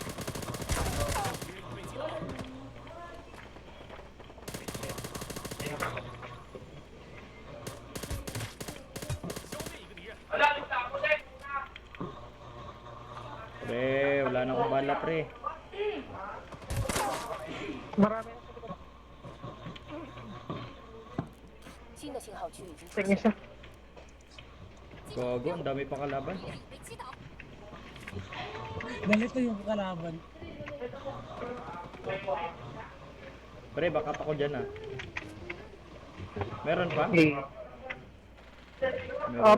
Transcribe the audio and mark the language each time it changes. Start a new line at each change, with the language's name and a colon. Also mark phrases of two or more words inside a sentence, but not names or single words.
Filipino: Pre, wala na akong bala, pre. Marami na sa likod.
Chinese: 新的信号区已经出
Filipino: Tingin
Chinese: 现。
Filipino: siya. Gogo, ang dami pa kalaban.
Chinese: 被击倒，
Filipino: Ganito yung kalaban. Pre, backup ako dyan, ah. Meron pa? Okay. Meron